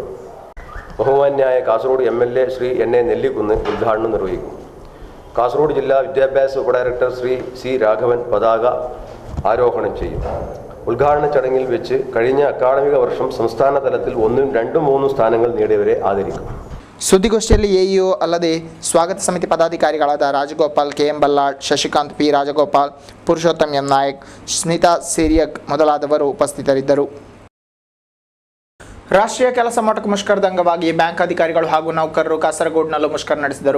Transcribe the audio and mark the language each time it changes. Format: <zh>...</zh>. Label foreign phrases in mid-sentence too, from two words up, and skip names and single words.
<ml>ബഹുമാന്യായ കാസർഗോഡ് MLA ശ്രീ NA നെല്ലിക്കുന്ന് ഉദ്ഘാടനം നിർവഹിക്കും. കാസർഗോഡ് ജില്ലാ വിദ്യാഭ്യാസ ഉപഡയറക്ടർ ശ്രീ C രാഘവൻ പതാക ആരോഹണം ചെയ്യും. ഉദ്ഘാടന ചടങ്ങിൽ വെച്ച് കഴിഞ്ഞ അക്കാഡമിക വർഷം സംസ്ഥാന തലത്തിൽ 1, 2, 3 സ്ഥാനങ്ങൾ നേടിയവരെ ആദരിക്കും.</ml> <kn>ಸುದ್ದಿಗೋಷ್ಠಿಯಲ್ಲಿ AEO ಅಲ್ಲದೆ ಸ್ವಾಗತ ಸಮಿತಿ ಪದಾಧಿಕಾರಿಗಳಾದ ರಾಜಗೋಪಾಲ್ KM ಬಲ್ಲಾಳ್, ಶಶಿಕಾಂತ್ P ರಾಜಗೋಪಾಲ್, ಪುರುಷೋತ್ತಮ್ M ನಾಯಕ್, ಸ್ಮಿತಾ ಸಿರಿಯಕ್ ಮೊದಲಾದವರು ಉಪಸ್ಥಿತರಿದ್ದರು. ರಾಷ್ಟ್ರೀಯ ಕೆಲಸ ಮೊಟಕು ಮುಷ್ಕರದ ಅಂಗವಾಗಿ ಬ್ಯಾಂಕ್ ಅಧಿಕಾರಿಗಳು ಹಾಗೂ ನೌಕರರು ಕಾಸರಗೋಡಿನಲ್ಲೂ ಮುಷ್ಕರ ನಡೆಸಿದರು.</kn>